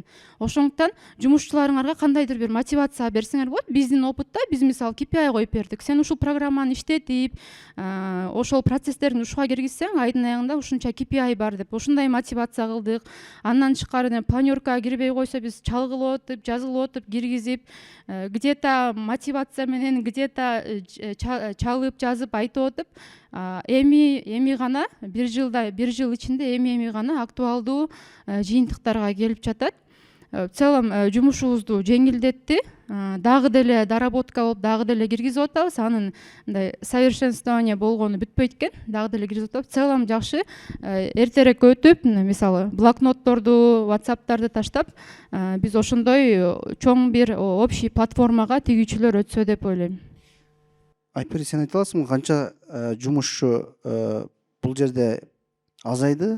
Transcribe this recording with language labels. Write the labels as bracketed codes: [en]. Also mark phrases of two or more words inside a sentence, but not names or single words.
[ky] Ошондуктан жумушчуларыңарга кандайдыр бир мотивация берсеңер болот. Биздин опытта биз мисалы KPI коюп бердик. Сен ушул программаны иштетип, ошол процесстерин ушуга киргизсең, айдын аягында ушунча KPI бар деп ушундай мотивация кылдык. Андан тышкары планеркага кирбей койсо биз чалгылып отуп, жазылып отуп киргизип, где-то мотивация менен, где-то чалып жазып айтып отуп, эми гана бир жыл ичинде эми гана актуалдуу жыйынтыктарга келип жатат. [ru] В целом [ky] жумушубузду жеңилдетти. Дагы деле доработка болуп, дагы деле киргизип атабыз. Анын мындай совершенствование болгону бүтпөйт экен. Дагы деле киргизип атабыз. [ru] В целом [ky] жакшы. Эртерээк өтүп, мисалы блокнотторду, WhatsApp'тарды таштап, биз ошондой чоң бир общий платформага тигүүчүлөр өтсө деп ойлойм. Айпери, сен айта аласыңбы канча жумушчу бул жерде азайды?